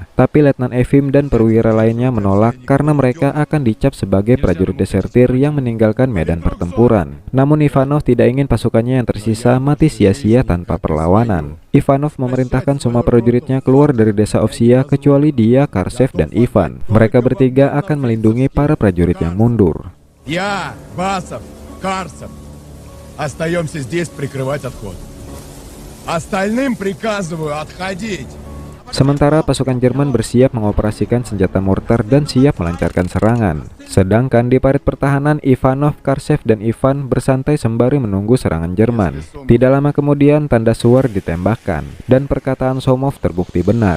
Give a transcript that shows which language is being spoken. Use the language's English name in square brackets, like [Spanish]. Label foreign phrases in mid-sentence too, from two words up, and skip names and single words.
[Indonesian] Tapi Letnan Efim dan perwira lainnya menolak karena mereka akan dicap sebagai prajurit desertir yang meninggalkan medan pertempuran. Namun Ivanov tidak ingin pasukannya yang tersisa mati sia-sia tanpa perlawanan. Ivanov memerintahkan semua prajuritnya keluar dari desa Ovsia kecuali dia, Karsev, dan Ivan. Mereka bertiga akan melindungi para prajurit yang mundur. [Russian] Я, Басов, Карсов. Остаемся здесь прикрывать отход. Остальным приказываю отходить. [Indonesian] Sementara pasukan Jerman bersiap mengoperasikan senjata mortar dan siap melancarkan serangan. Sedangkan di parit pertahanan, Ivanov, Karsev, dan Ivan bersantai sembari menunggu serangan Jerman. Tidak lama kemudian tanda suar ditembakkan dan perkataan Somov terbukti benar.